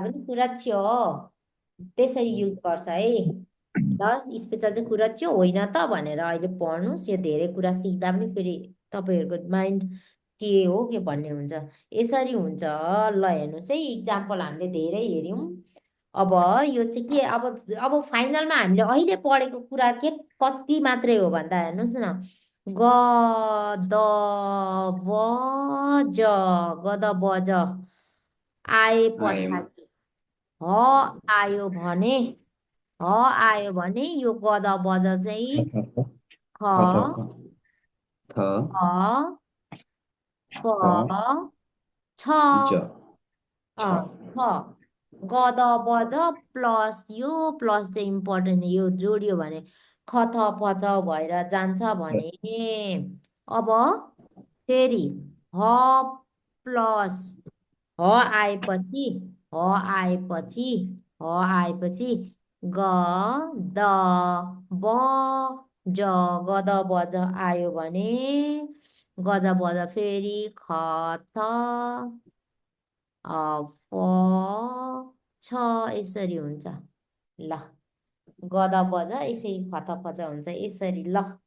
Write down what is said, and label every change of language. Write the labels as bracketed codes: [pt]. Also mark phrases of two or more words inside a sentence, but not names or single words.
[ne] पनि खुरच्छियो त्यसरी युज गर्छ है ल स्पेसल चाहिँ खुरच्छियो होइन त भनेर अहिले पढ्नुहोस् यो धेरै कुरा सिक्दा पनि फेरि तपाईँहरूको माइन्ड के हो के भन्ने हुन्छ यसरी हुन्छ ल हेर्नुहोस् है इक्जाम्पल हामीले धेरै हेऱ्यौँ अब यो चाहिँ के अब फाइनलमा हामीले अहिले पढेको कुरा के कति मात्रै हो भन्दा हेर्नुहोस् न ग द ब ज ग द ब ज आए आएमा पछाडि ह आयो भने ह आयो भने यो ग द ब ज चाहिँ ख [ko] 더, 더, [ne] ख [ko] 더, [ne] प छ [ko] 이죠. अँ, 저, [ne] छ गद बज प्लस यो प्लस चाहिँ इम्पोर्टेन्ट यो जोडियो भने ख थ प छ भएर जान्छ भने अब फेरि ह प्लस ह आएपछि ह आएपछि ह आएपछि ग द ब ज गद बज आयो भने गज बज फेरि ख थ फ छ यसरी हुन्छ ल गद बज यसरी फत फज हुन्छ यसरी ल